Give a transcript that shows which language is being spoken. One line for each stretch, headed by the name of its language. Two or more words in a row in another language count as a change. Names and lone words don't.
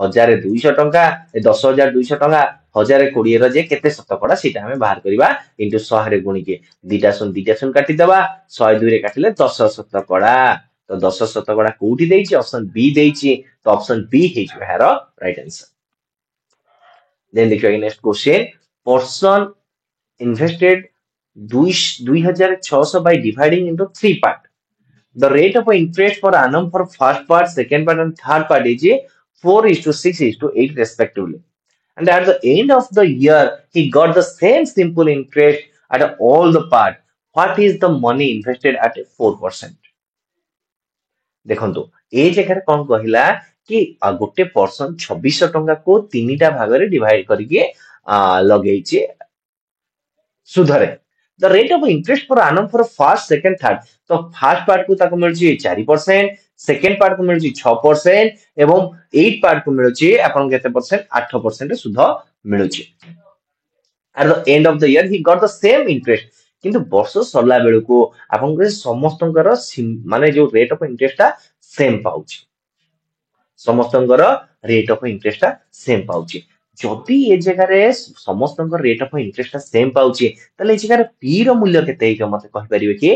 Odia: 1200 ଟଙ୍କା 10,200 ଟଙ୍କା 1020 ଯେ କେତେ ଶତକଡା ସେଇଟା ଆମେ ବାହାର କରିବା ଇଣ୍ଟୁ 100 ରେ ଗୁଣିକି ଦିଟା ଶୂନ କାଟିଦବା 102 ରେ କାଟିଲେ 10 ଶତକଡା ତ 10 ଶତକଡା କୋଉଠି ଦେଇଛି ଅପସନ ବି ଦେଇଛି ତ ଅପସନ ବି ହେଇଯିବ ଏହାର
English: right answer. ଦେନ୍ ଦେଖିବା next question person invested 2,600 by dividing into three parts. The rate of interest per annum for first part, second part, and third part is 4:6:8 respectively. And at the end of the year, he got the same simple interest at all the part. What is the money invested at 4%?
Odia: ଦେଖନ୍ତୁ ଏ ଜାଗାରେ କଣ କହିଲା କି ଗୋଟେ ପର୍ସନ 2600 ଟଙ୍କାକୁ ତିନିଟା ଭାଗରେ ଡିଭାଇଡ କରିକି ଲଗେଇଛି ସୁଧରେ।
English: the rate of interest for annum for first second third
Odia: ତ
English: first part
Odia: କୁ ତାକୁ ମିଳୁଛି 4%,
English: second part
Odia: କୁ ମିଳୁଛି 6% ଏବଂ
English: eight part
Odia: କୁ ମିଳୁଛି ଆପଣଙ୍କୁ କେତେ ପରସେଣ୍ଟ 8% ସୁଧ ମିଳୁଛି।
English: at the end of the year he got the same interest
Odia: କିନ୍ତୁ ବର୍ଷ ସରିଲା ବେଳକୁ ଆପଣଙ୍କର ସମସ୍ତଙ୍କର ମାନେ ଯୋଉ
English: rate of interest
Odia: ଟା ସେମ୍ ପାଉଛି ସମସ୍ତଙ୍କର
English: rate of interest
Odia: ଟା ସେମ୍ ପାଉଛି। ଯଦି ଏ ଜାଗାରେ ସମସ୍ତଙ୍କର
English: rate of interest
Odia: ଟା ସେମ୍ ପାଉଛି ତାହେଲେ ଏ ଜାଗାରେ ପି ର ମୂଲ୍ୟ କେତେ ହେଇଥିବ ମତେ କହିପାରିବେ କି?